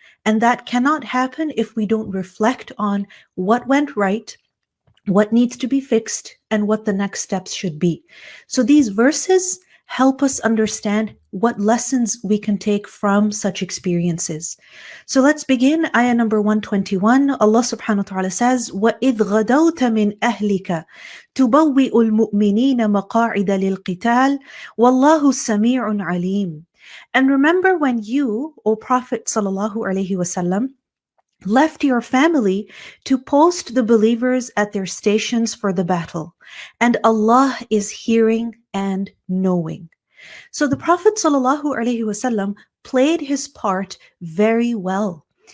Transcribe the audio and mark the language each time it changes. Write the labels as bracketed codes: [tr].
[en] And that cannot happen if we don't reflect on what went right, what needs to be fixed, and what the next steps should be. So these verses help us understand what lessons we can take from such experiences. So let's begin. Ayah number 121. Allah subhanahu wa ta'ala says, [ar] وَإِذْ غَدَوْتَ مِنْ أَهْلِكَ تُبَوِّئُ الْمُؤْمِنِينَ مَقَاعِدَ لِلْقِتَالِ وَاللَّهُ سَمِيعٌ عَلِيمٌ. [en] And remember when you, O Prophet sallallahu alaihi wasallam, left your family to post the believers at their stations for the battle, and Allah is hearing and knowing. So the Prophet ﷺ played his part very well.